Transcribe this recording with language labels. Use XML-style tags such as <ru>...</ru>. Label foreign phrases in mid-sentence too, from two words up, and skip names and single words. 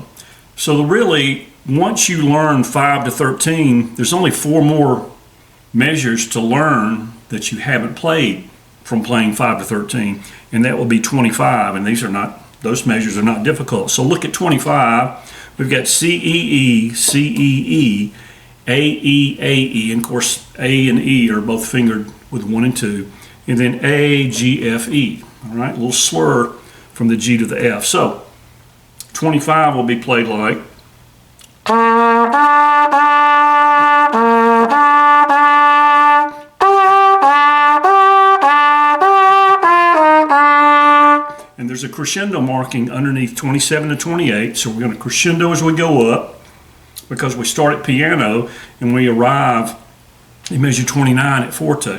<en>So really, once you learn 5 to 13, there's only 4 more measures to learn that you haven't played from playing 5 to 13, and that will be 25, and those measures are not difficult. So look at 25. We've got C, E, E, C, E, E, A, E, A, E, and of course A and E are both fingered with 1 and 2, and then A, G, F, E. All right, a little slur from the G to the F. So 25 will be played like. And there's a crescendo marking underneath 27 to 28, so we're going to crescendo as we go up, because we start at piano and we arrive in measure 29 at forte.</en>